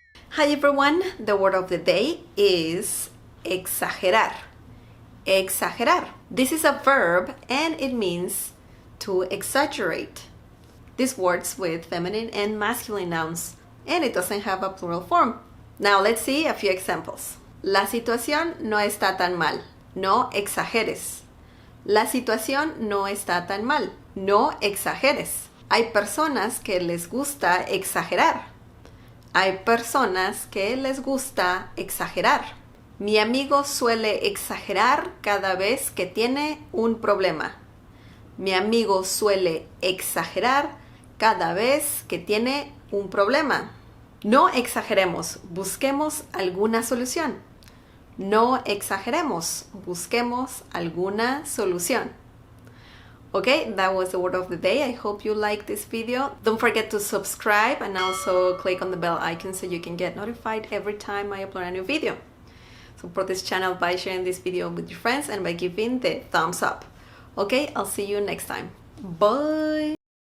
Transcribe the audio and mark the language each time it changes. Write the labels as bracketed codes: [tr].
[en] Hi everyone, the word of the day is exagerar. Exagerar. This is a verb and it means to exaggerate. This works with feminine and masculine nouns and it doesn't have a plural form. Now let's see a few examples. [es] La situación no está tan mal. No exageres. La situación no está tan mal. No exageres. Hay personas que les gusta exagerar. Hay personas que les gusta exagerar. Mi amigo suele exagerar cada vez que tiene un problema. Mi amigo suele exagerar cada vez que tiene un problema. No exageremos, busquemos alguna solución. No exageremos, busquemos alguna solución. [en] Okay, that was the word of the day. I hope you liked this video. Don't forget to subscribe and also click on the bell icon so you can get notified every time I upload a new video. Support this channel by sharing this video with your friends and by giving the thumbs up. Okay, I'll see you next time. Bye!